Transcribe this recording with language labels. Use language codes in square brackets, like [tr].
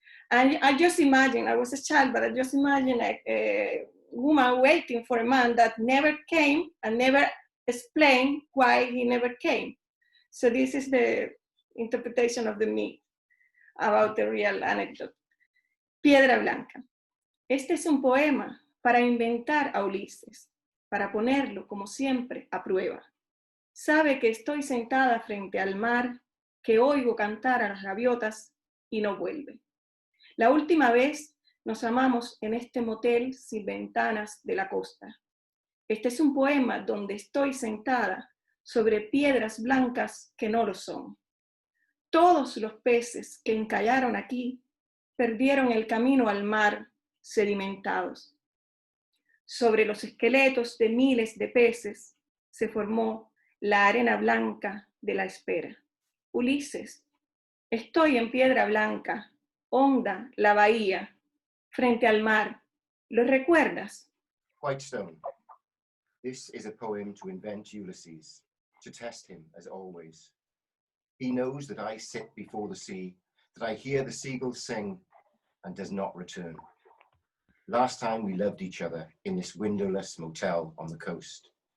[en] And I just imagine, I was a child, but I just imagine a woman waiting for a man that never came and never explained why he never came. So this is the interpretation of the myth about the real anecdote. [es] Piedra Blanca. Este es un poema para inventar a Ulises, para ponerlo, como siempre, a prueba. Sabe que estoy sentada frente al mar, que oigo cantar a las gaviotas y no vuelve. La última vez nos amamos en este motel sin ventanas de la costa. Este es un poema donde estoy sentada sobre piedras blancas que no lo son. Todos los peces que encallaron aquí perdieron el camino al mar sedimentados. Sobre los esqueletos de miles de peces se formó la arena blanca de la espera. Ulises, estoy en Piedra Blanca, honda la bahía, frente al mar. ¿Lo recuerdas? [en] Whitestone. This is a poem to invent Ulysses, to test him as always. He knows that I sit before the sea, that I hear the seagulls sing, and does not return. Last time we loved each other in this windowless motel on the coast.